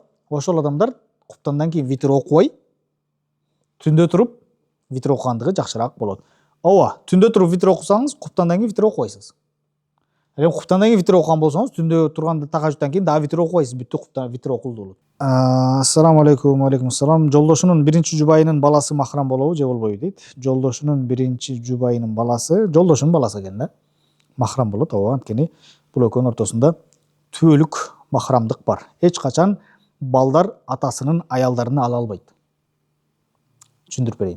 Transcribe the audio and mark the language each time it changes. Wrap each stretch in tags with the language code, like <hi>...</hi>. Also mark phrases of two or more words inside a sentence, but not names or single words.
<ky>Ошол адамдар куптандан кийин витр окубай, түндө туруп витр окугандыгы жакшыраак болот. Ооба, түндө туруп витр окусаңыз, куптандан кийин витр окубайсыз. Эми куптандан кийин витр окуган болсоңуз, түндө турганда тахажжудтан кийин дагы витр окубайсыз, бүттү, куптан витр окулду болот.</ky> <ar>السلام عليكم، عليكم السلام.</ar> <ky>Жолдошунун биринчи жубайынын баласы махрам болобу же болбойбу дейт. Жолдошунун биринчи жубайынын баласы, жолдошунун баласы экен да. Махрам болот, ооба, анткени бул экөөнүн ортосунда түбөлүк махрамдык бар. Эч качан балдар атасынын аялдарын ала албайт. Түшүндүрүп берейин.</ky>